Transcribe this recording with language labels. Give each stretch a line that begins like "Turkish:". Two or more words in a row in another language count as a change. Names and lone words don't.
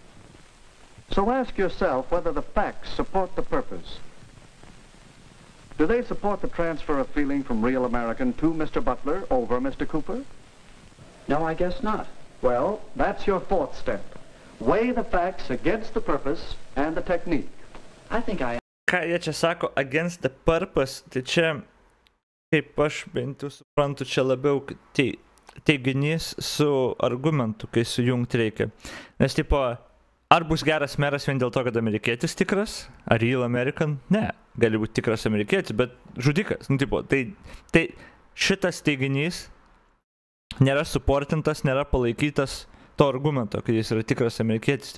English: So ask yourself whether the facts support the purpose. Do they support the transfer of feeling from real American to Mr. Butler over Mr. Cooper? No, I guess not. Well, that's your fourth step. Weigh the facts against the purpose and the technique. I think I...
Lithuanian: Ką jie čia sako
English: against the purpose,
Lithuanian: tai čia, kaip aš bent jau suprantu, čia labiau teiginys su argumentu, kai sujungti reikia. Nes, ar bus geras meras vien dėl to, kad amerikietis tikras? Ar
English: real American?
Lithuanian: Ne. Gali būti tikras amerikietis, bet žudikas. Tai šitas teiginys nėra suportintas, nėra palaikytas to argumento, kad jis yra tikras amerikietis.